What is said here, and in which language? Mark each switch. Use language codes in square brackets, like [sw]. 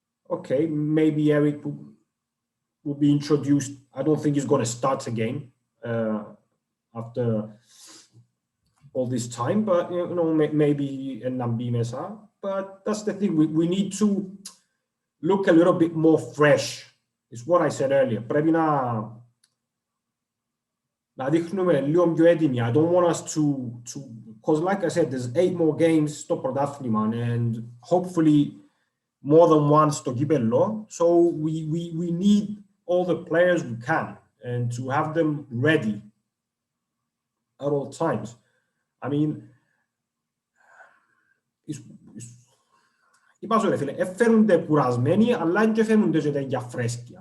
[en] Okay, maybe Eric will be introduced. I don't think he's going to start again after all this time, but maybe Nambi Mesa. But that's the thing. We need to look a little bit more fresh. It's what I said earlier. [el] Πρέπει να δείχνουμε λίγο πιο έτοιμοι. [en] I don't want us to because like I said, there's 8 more games [el] στο πρωτάθλημα [en] and hopefully more than one [el] στο κύπελλο. [en] So we need all the players we can and to have them ready at all times. I mean, [el] είπα σου ρε φίλε, φέρνονται κουρασμένοι, αλλά και φέρνονται και τέτοια φρέσκοι.